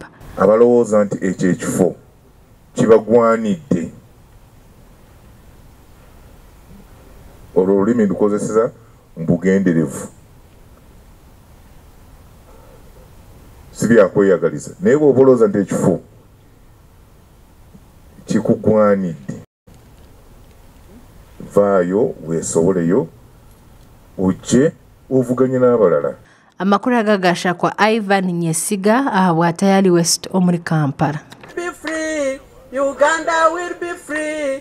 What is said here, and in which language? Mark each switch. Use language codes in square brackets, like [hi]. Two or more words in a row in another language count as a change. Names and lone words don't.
[lg] Abalowooza nti ekyo ekifo kibagwanidde olwo olulimi ndukozeseza mbugenderevu si byakweyagaliza naye bw'oba olowooza nti ekifo kikugwanidde vaayo weesoboleyo ujje ovuganye n'abalala. [nyn] Amakuru agagasha kwa Ivan Nyesiga ahabwa Tayali West omuri Kampala. [en] Be free. Uganda will be free.